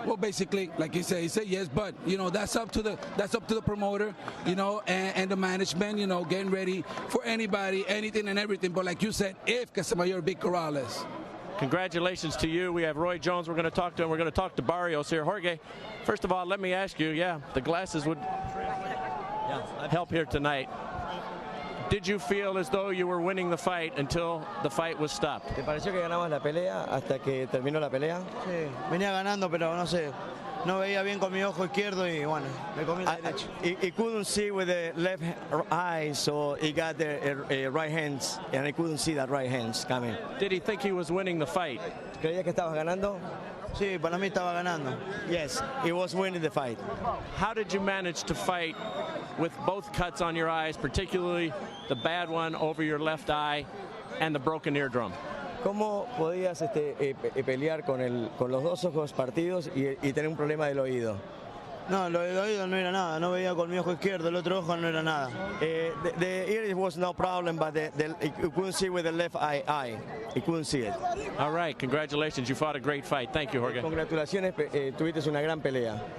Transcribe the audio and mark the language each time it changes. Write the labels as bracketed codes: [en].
[en] Well, basically, like he said yes, but that's up to the promoter, and the management, getting ready for anybody, anything and everything. But like you said, if Casamayor beat Corrales, Congratulations to you. We have Roy Jones. We're going to talk to him. We're going to talk to Barrios here. Jorge, first of all, let me ask you, the glasses would help here tonight. Did you feel as though you were winning the fight until the fight was stopped? [es] ¿Te pareció que ganabas la pelea hasta que terminó la pelea? Sí, venía ganando, pero no sé, no veía bien con mi ojo izquierdo y bueno, me comí la derecha. [en] He couldn't see with the left eye, so he got the right hands, and I couldn't see that right hands coming. Did he think he was winning the fight? [es] ¿Creías que estabas ganando? Sí, para mí estaba ganando. [en] Yes, he was winning the fight. How did you manage to fight with both cuts on your eyes, particularly the bad one over your left eye and the broken eardrum? [es] ¿Cómo podías pelear con los dos ojos partidos y tener un problema del oído? No, lo del oído no era nada, no veía con mi ojo izquierdo, el otro ojo no era nada. [en] The ear was no problem, but you couldn't see with the left eye. You couldn't see it. All right, congratulations. You fought a great fight. Thank you, Jorge. [es] Congratulaciones, tuviste una gran pelea.